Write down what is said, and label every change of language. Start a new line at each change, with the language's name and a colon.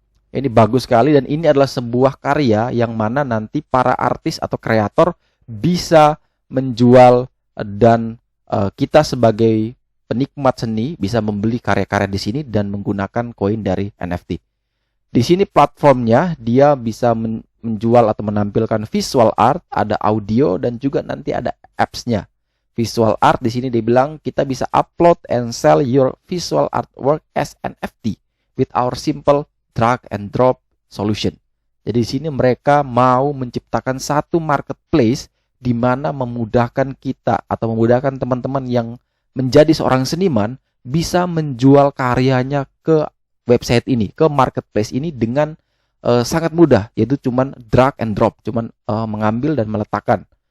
Indonesian: Ini bagus sekali, dan ini adalah sebuah karya yang mana nanti para artis atau kreator bisa menjual, dan kita sebagai penikmat seni bisa membeli karya-karya di sini dan menggunakan koin dari NFT. Di sini platformnya dia bisa menjual atau menampilkan visual art, ada audio, dan juga nanti ada apps-nya.
English: Visual art
Indonesian: di sini dia bilang kita bisa
English: upload and sell your visual artwork as NFT with our simple drag and drop solution.
Indonesian: Jadi di sini mereka mau menciptakan satu marketplace di mana memudahkan kita atau memudahkan teman-teman yang menjadi seorang seniman bisa menjual karyanya ke website ini, ke marketplace ini dengan sangat mudah, yaitu cuman drag and drop, cuman mengambil dan meletakkan.